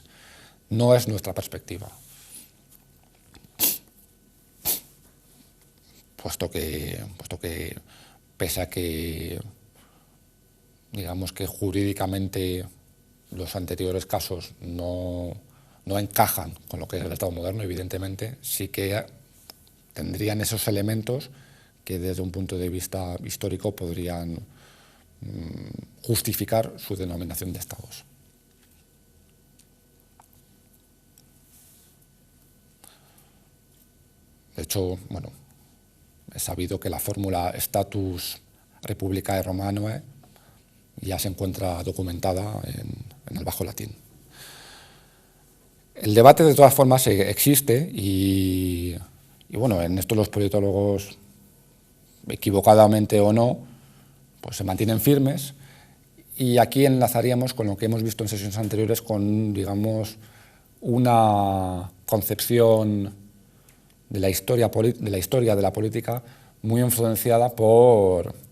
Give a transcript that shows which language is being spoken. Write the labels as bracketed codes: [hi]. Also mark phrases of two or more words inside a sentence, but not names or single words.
[es] No es nuestra perspectiva. Puesto que pese a que, digamos que jurídicamente los anteriores casos no encajan con lo que es el Estado moderno, evidentemente, sí que tendrían esos elementos que desde un punto de vista histórico podrían justificar su denominación de estados. De hecho, bueno, es sabido que la fórmula [la] status republicae romanoe [es] ya se encuentra documentada en el Bajo Latín. El debate, de todas formas, existe y bueno, en esto los politólogos, equivocadamente o no, pues se mantienen firmes, y aquí enlazaríamos con lo que hemos visto en sesiones anteriores con, digamos, una concepción de la historia de la política muy influenciada por